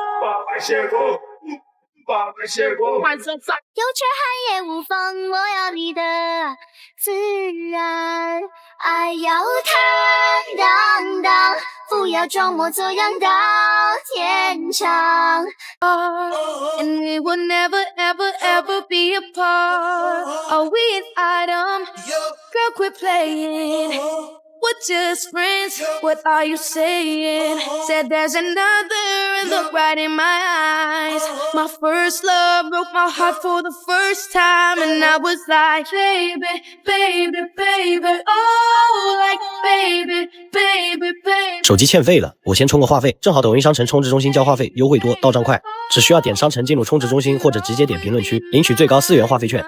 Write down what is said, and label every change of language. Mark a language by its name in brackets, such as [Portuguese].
[Chinese] 爸爸谢过，爸爸谢过，有缺憾也无妨，我要你的自然，爱要坦荡荡，不要装模作样到天长。 [English] And we will never ever ever be apart. Are we an item? Girl, quit playing. We're just friends. What are you saying? Said there's another and look right in my eyes. My first love broke my heart for the first time, and I was like, baby, baby, baby, oh, like baby, baby, baby. [Chinese] 手机欠费了，我先充个话费，正好抖音商城充值中心交话费，优惠多，到账快。只需要点商城进入充值中心，或者直接点评论区领取最高4元话费券。